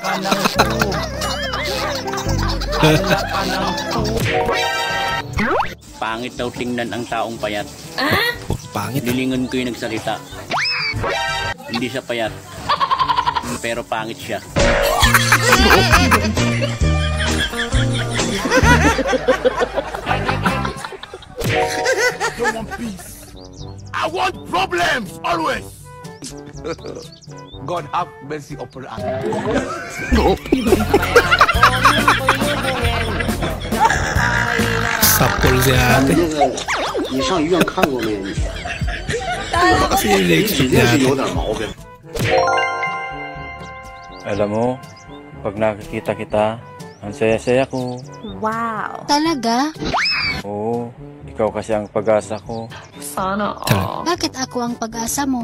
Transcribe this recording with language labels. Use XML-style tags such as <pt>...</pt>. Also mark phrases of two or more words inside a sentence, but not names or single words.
<tl>Pangit daw tingnan ang taong payat. Pangit? Lilingon ko yung nagsalita. Hindi siya payat, pero pangit siya. One Piece.</tl> <en>I want problems always. God have mercy upon us.</en> <tl>Sapol si ate.</tl> <zh>你上医院看过没？</zh> <tl>Kasi in-expect niya. Alam mo, pag nakikita kita, ang saya-saya ko. Wow. Talaga? Oo, ikaw kasi ang pag-asa ko. Sana Bakit ako ang pag-asa mo?</tl>